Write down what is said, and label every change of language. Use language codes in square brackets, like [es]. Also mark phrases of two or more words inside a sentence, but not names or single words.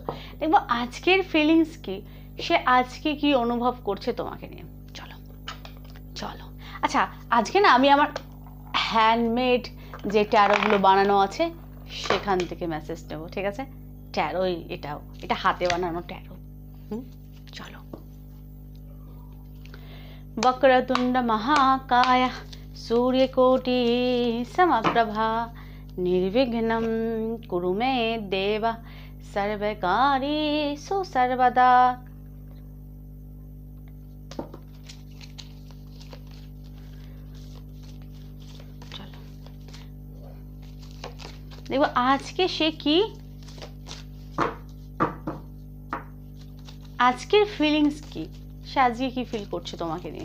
[bn] দেখবো আজকের ফিলিংস কি, সে আজকে কি অনুভব করছে তোমাকে নিয়ে। চলো চলো। আচ্ছা, আজকে না আমি আমার হ্যান্ডমেড যে ট্যারোগুলো বানানো আছে সেখান থেকে মেসেজ নেবো, ঠিক আছে? ট্যারো, এটা হাতে বানানো ট্যারো। চলো। [sa] वक्रतुंड महाकाय सूर्यकोटि समप्रभा निर्विघ्नं कुरु मे देव सर्वकार्येषु सर्वदा। [bn] চলো দেখো আজ কে সে কি, আজকের ফিলিংস কি, সে আজকে কি ফিল করছে তোমাকে নিয়ে।